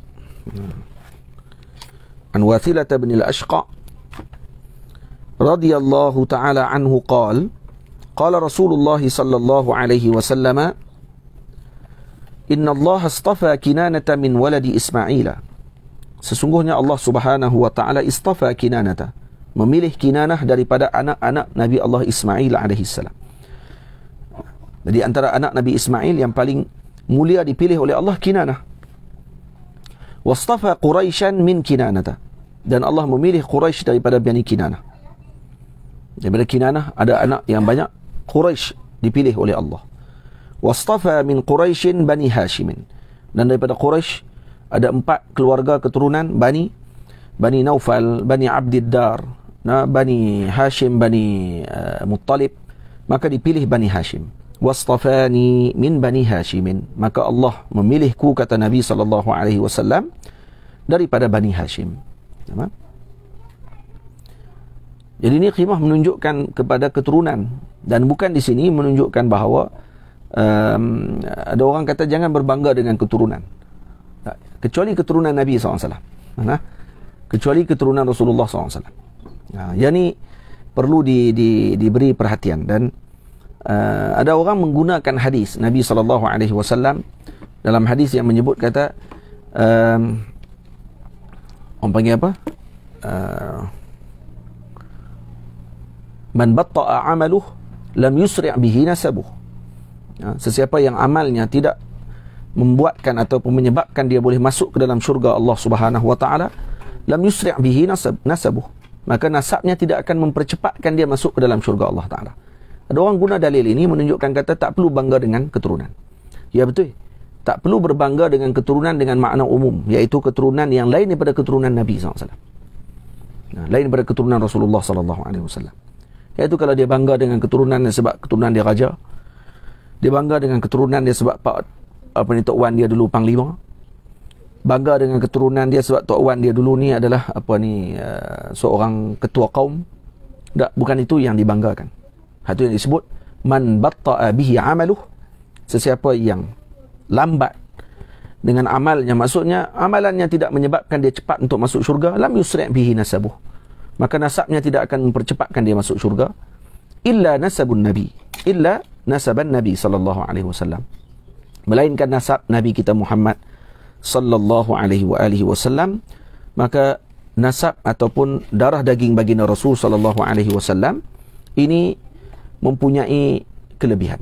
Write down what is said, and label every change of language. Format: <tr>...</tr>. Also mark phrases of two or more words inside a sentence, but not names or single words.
<ar>عن واثلة بن الأسقع رضي الله تعالى عنه قال رسول الله صلى الله عليه وسلم إن الله اصطفى كنانة من ولد إسماعيل.</ar> <ms>Sesungguhnya Allah</ms> <ar>سبحانه وتعالى اصطفى كنانة,</ar> <ms>memilih Kinanah daripada anak-anak Nabi Allah Ismail</ms> <ar>عليه السلام.</ar> <ms>Jadi antara anak Nabi Ismail yang paling mulia dipilih oleh Allah Kinanah.</ms> <ar>واصطفى قريشا من كنانة,</ar> <ms>dan Allah memilih Quraisy daripada Bani Kinanah. Daripada Kinanah ada anak yang banyak, Quraisy dipilih oleh Allah.</ms> <ar>واصطفى من قريش بني هاشم,</ar> <ms>dan daripada Quraisy ada 4 keluarga keturunan Bani Naufal, Bani Abdiddar, Bani Hashim, Bani Muttalib, maka dipilih Bani Hashim.</ms> <ar>واصطفاني من بني هاشم,</ar> <ms>maka Allah memilihku, kata Nabi SAW, daripada Bani Hashim. Nampak? Jadi ini khimah menunjukkan kepada keturunan, dan bukan di sini menunjukkan bahawa ada orang kata jangan berbangga dengan keturunan. Tak, kecuali keturunan Nabi SAW. Kecuali keturunan Rasulullah SAW. Yang ini perlu diberi perhatian. Dan ada orang menggunakan hadis Nabi SAW dalam hadis yang menyebut kata orang panggil apa?</ms> <ar>من بطأ عمله لم يسرع به نسبه.</ar> <ms>Sesiapa yang amalnya tidak membuatkan ataupun menyebabkan dia boleh masuk ke dalam syurga Allah</ms> <ar>سبحانه وتعالى, لم يسرع به نسبه,</ar> <ms>maka nasabnya tidak akan mempercepatkan dia masuk ke dalam syurga Allah taala. Ada orang guna dalil ini menunjukkan kata tak perlu bangga dengan keturunan. Ya betul. Tak perlu berbangga dengan keturunan dengan makna umum, iaitu keturunan yang lain daripada keturunan Nabi SAW. Lain daripada keturunan Rasulullah SAW. Iaitu kalau dia bangga dengan keturunan dia sebab keturunan dia raja, dia bangga dengan keturunan dia sebab Tok Wan dia dulu panglima, bangga dengan keturunan dia sebab Tok Wan dia dulu ni adalah seorang ketua kaum. Tak, bukan itu yang dibanggakan. Itu yang disebut</ms> <ar>من بطأ به عمله,</ar> <ms>sesiapa yang lambat dengan amalnya, maksudnya amalannya tidak menyebabkan dia cepat untuk masuk syurga,</ms> <ar>لم يسرع به نسبه,</ar> <ms>maka nasabnya tidak akan mempercepatkan dia masuk syurga,</ms> <ar>إلا نسب النبي صلى الله عليه وسلم,</ar> <ms>melainkan nasab Nabi kita Muhammad</ms> <ar>صلى الله عليه وسلم.</ar> <ms>Maka nasab ataupun darah daging baginda Rasul</ms> <ar>صلى الله عليه وسلم</ar> <ms>ini mempunyai kelebihan.</ms>